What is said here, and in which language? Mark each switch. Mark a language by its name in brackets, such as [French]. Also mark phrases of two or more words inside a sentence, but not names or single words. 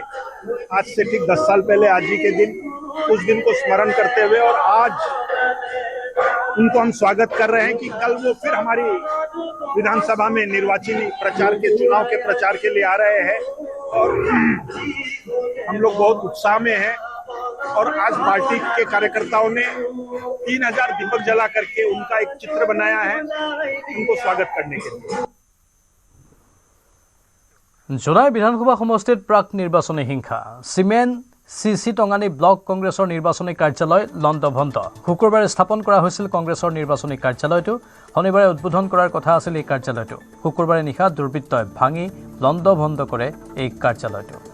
[Hindi] आज से ठीक 10 साल पहले आज ही के दिन उस दिन को स्मरण करते हुए और आज उनको हम स्वागत कर रहे हैं कि कल वो फिर हमारी विधानसभा में निर्वाचनी प्रचार के चुनाव के प्रचार के लिए आ रहे हैं और हम लोग बहुत उत्साह में हैं। और आज पार्टी के कार्यकर्ताओं ने 3000 दीपक जला करके उनका एक चित्र बनाया है उनको स्वागत करने के लिए। [Assamese] জোনাই বিধানসভা সমষ্টিত প্ৰাক নিৰ্বাচনী হিংসা। চিমেণ্ট চিচি টঙানী ব্লক কংগ্ৰেছৰ নিৰ্বাচনী কাৰ্যালয় লণ্ডভণ্ড। শুকুৰবাৰে স্থাপন কৰা হৈছিল কংগ্ৰেছৰ নিৰ্বাচনী কাৰ্যালয়টো। শনিবাৰে উদ্বোধন কৰাৰ কথা আছিল এই কাৰ্যালয়টো। শুকুৰবাৰে নিশা দুৰ্বৃত্তই ভাঙি লণ্ডভণ্ড কৰে এই কাৰ্যালয়টো।